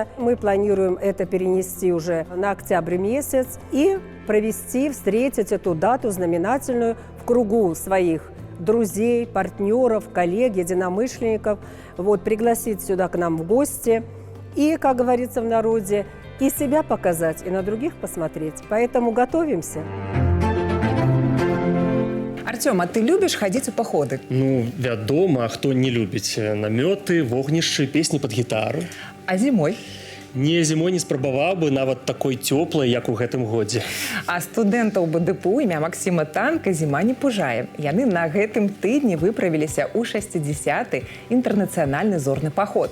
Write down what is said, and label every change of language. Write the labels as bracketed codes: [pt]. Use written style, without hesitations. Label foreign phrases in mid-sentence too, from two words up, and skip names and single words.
[ru] Мы планируем это перенести уже на октябрь месяц и провести, встретить эту дату знаменательную в кругу своих друзей, партнеров, коллег, единомышленников, вот, пригласить сюда к нам в гости и, как говорится в народе, и себя показать, и на других посмотреть. Поэтому готовимся. Артём, а ты любишь ходить у походы? [be] Ну, вядома, а хто не любіць намёты, вогнішчы, песні пад гітару. [ru] А зимой? [be] Не, зімой не спрабаваў бы нават такой цёплай, як у гэтым годзе. А студэнтаў БДПУ імя Максіма Танка зіма не пужае. Яны на гэтым тыдні выправіліся ў 60-й інтэрнацыянальны зорны паход.